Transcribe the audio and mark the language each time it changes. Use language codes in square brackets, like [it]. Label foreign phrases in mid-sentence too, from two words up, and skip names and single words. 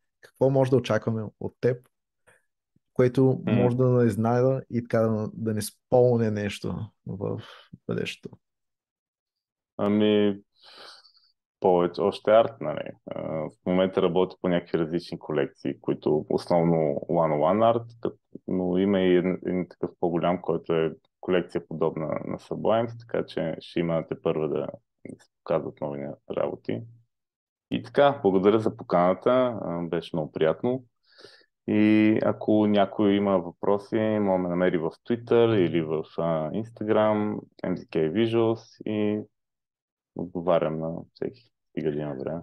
[bg] Какво може да очакваме от теб, което М, може да не знайда и така да не спълне нещо в бъдещето? Ами, повече, още арт, нали. В момента работя по някакви различни колекции, които основно [en] one-on-one [bg] арт, но има и един такъв по-голям, който е колекция подобна на Sublime, така че ще има те първа да се показват нови работи. И така, благодаря за поканата, беше много приятно. И ако някой има въпроси, може да ме намери в Twitter или в Instagram, MZK Visuals и отговарям на всеки, стига да има време.